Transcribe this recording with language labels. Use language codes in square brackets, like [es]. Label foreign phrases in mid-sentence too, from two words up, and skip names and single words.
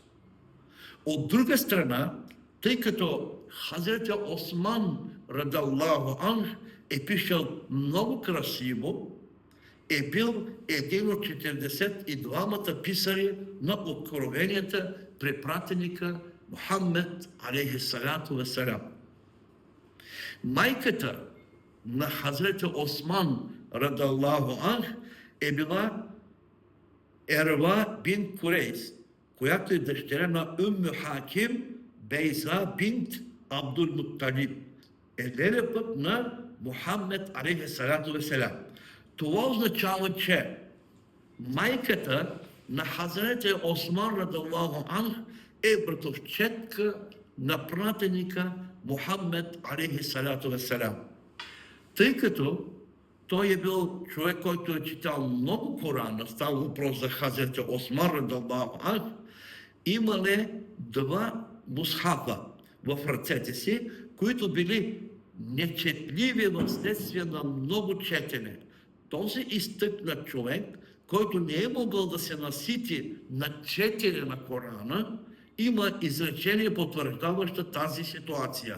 [bg] От друга страна, тъй като Хазрет Осман [ar] رضي الله عنه [bg] е пишел много красиво, е бил един от 42-мата писари на откровенията при пратеника Мухаммед [ar] عليه الصلاة والسلام. [bg] Майката на Хазрет Осман [ar] رضي الله عنه [bg] е била Ерва бин Курейс, която е дъщеря на Умму Хаким Бейза бинт Абдул Мутталиб, леля път на Мухаммед [ar] عليه الصلاة والسلام. [bg] Това означава, че майката на Хазрет Осман [ar] رضي الله عنه [bg] е братовчетка на пратеника Мухаммед [ar] عليه الصلاة والسلام. [bg] Тъй като той е бил човек, който е читал много Корана, става въпрос за Хазрет Осман [ar] رضي الله عنه, [bg] имале 2 мусхафа в ръцете си, които били нечетливи вследствие на много четене. Този изтъкнат човек, който не е могъл да се насити на четене на Корана, има изречение, потвърждаващо тази ситуация.